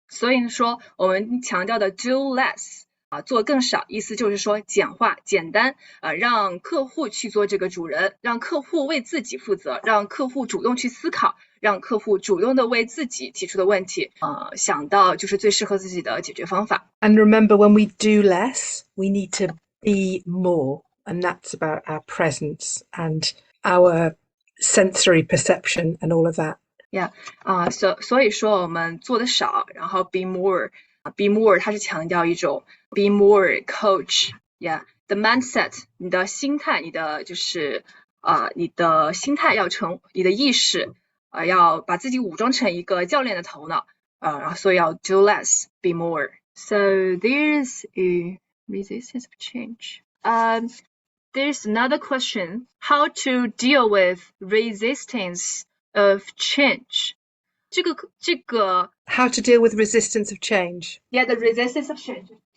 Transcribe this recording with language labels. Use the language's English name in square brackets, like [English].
[Chinese] 所以说我们强调的 [English] do less [Chinese] 做更少，意思就是说简化简单让客户去做这个主人，让客户为自己负责，让客户主动去思考，让客户主动的为自己提出的问题想到就是最适合自己的解决方法。 [English] And remember, when we do less, we need to be more, and that's about our presence and our sensory perception and all of that. Yeah, [Chinese] 所以说我们做的少，然后 [English] be more [Chinese] 它是强调一种 [English] be more coach. Yeah, the mindset [Chinese] 你的心态，你的就是你的心态要你的意识要把自己武装成一个教练的头脑然后所以要 [English] do less, be more. So there's a resistance of change. There's another question: how to deal with resistance of change? [Chinese] 这个 [English] How to deal with resistance of change. Yeah, the resistance of change.